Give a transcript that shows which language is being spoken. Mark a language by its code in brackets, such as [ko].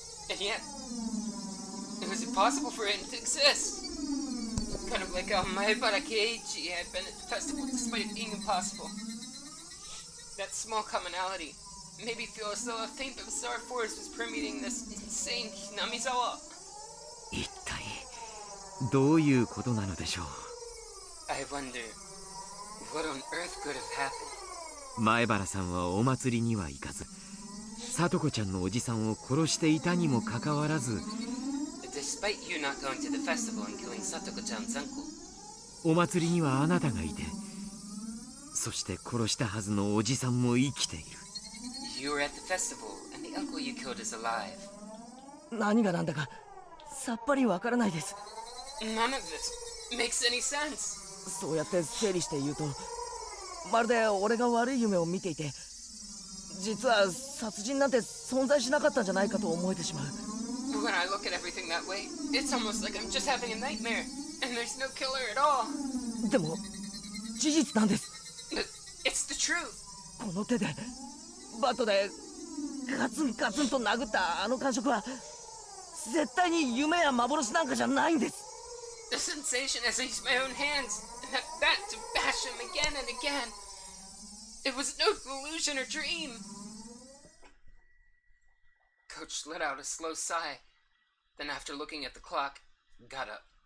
[en] And yet, it was impossible for him to exist. Kind of like how Maebara Keiichi had been at the festival despite it being impossible. That small commonality made me feel as though a faint but bizarre force was permeating this insane Hinamizawa. [ja] 一体どういうことなのでしょう。 [en] I wonder, what on earth could have happened? [ja] 前原さんはお祭りには行かず、さとこちゃんのおじさんを殺していたにもかかわらず、 [en] Despite you not going to the festival and killing Satoko-chan's uncle, [ja] お祭りにはあなたがいて、そして殺したはずのおじさんも生きている。 [en] You were at the festival, and the uncle you killed is alive. [ja] 何がなんだかさっぱりわからないです。 [en] None of this makes any sense. [ja] そうやって整理して言うと、まるで俺が悪い夢を見ていて、実は殺人なんて存在しなかったんじゃないかと思えてしまう。 [en] When I look at everything that way, it's almost like I'm just having a nightmare, and there's no killer at all. [ja] でも事実なんです。 [en] It's the truth. [ja] この手でバットでガツンガツンと殴ったあの感触は絶対に夢や幻なんかじゃないんです。 [en] The sensation as I used my own hands, and that bat to bash him again and again. It was no illusion or dream. Coach let out a slow sigh, then after looking at the clock, got up.